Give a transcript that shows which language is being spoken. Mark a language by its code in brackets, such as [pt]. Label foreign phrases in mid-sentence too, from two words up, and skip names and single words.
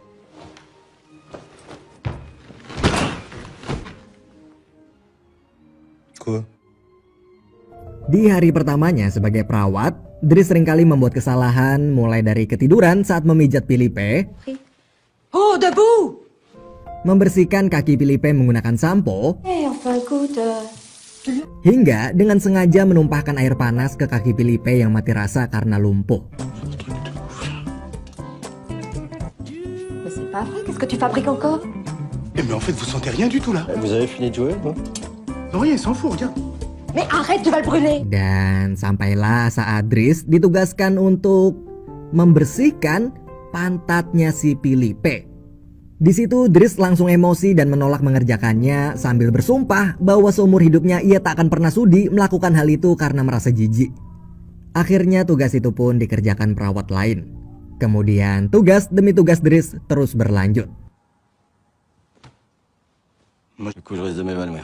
[id] Di hari pertamanya sebagai perawat, Driss seringkali membuat kesalahan mulai dari ketiduran saat memijat Philippe, [fr] debout! [id] membersihkan kaki Philippe menggunakan sampo, hingga dengan sengaja menumpahkan air panas ke kaki Philippe yang mati rasa karena lumpuh. [fr] Mais c'est pas vrai, qu'est-ce que tu fabriques encore? Mais en fait, vous sentez rien du tout là. Vous avez fini de jouer, non? Non, rien, il s'en fout, regarde. Mais arrête, tu vas le brûler! [id] Dan sampailah saat Driss ditugaskan untuk membersihkan pantatnya si Philippe. Di situ Driss langsung emosi dan menolak mengerjakannya sambil bersumpah bahwa seumur hidupnya ia tak akan pernah sudi melakukan hal itu karena merasa jijik. Akhirnya tugas itu pun dikerjakan perawat lain. Kemudian tugas demi tugas Driss terus berlanjut. [fr] Du coup, je risque de m'évanouir.